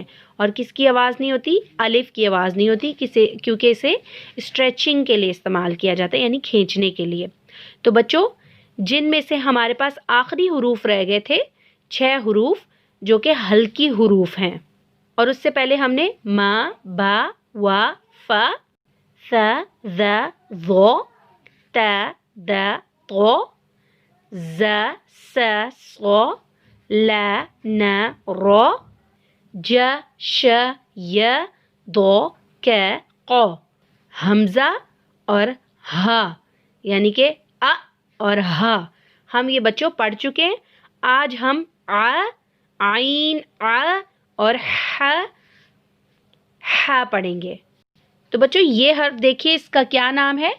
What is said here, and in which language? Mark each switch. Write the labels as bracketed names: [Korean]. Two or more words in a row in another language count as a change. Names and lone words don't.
[Urdu] اور کس کی آواز نہیں ہوتی؟ الف کی آواز نہیں ہوتی، کیونکہ اسے اسٹریچنگ کے لیے استعمال کیا جاتا ہے، یعنی کھینچنے کے لیے. تو بچو، جن میں سے ہمارے پاس آخری حروف رہ گئے تھے 6 حروف جو کہ ہلکے حروف ہیں. اور اس سے پہلے ہم نے ما، با، وا، فا، سا، ذ، ظو، تا، دا، تو، ز، س، سو، لا، نا، رو، ج، ش، ی، دو، ک، ق, ہمزہ اور ہا، یعنی کہ ا اور ہا ہم یہ بچو پڑھ چکے ہیں. آج ہم آ، عین، آ اور ہا پڑھیں گے. تو بچو، یہ حرف دیکھیے، اس کا کیا نام ہے?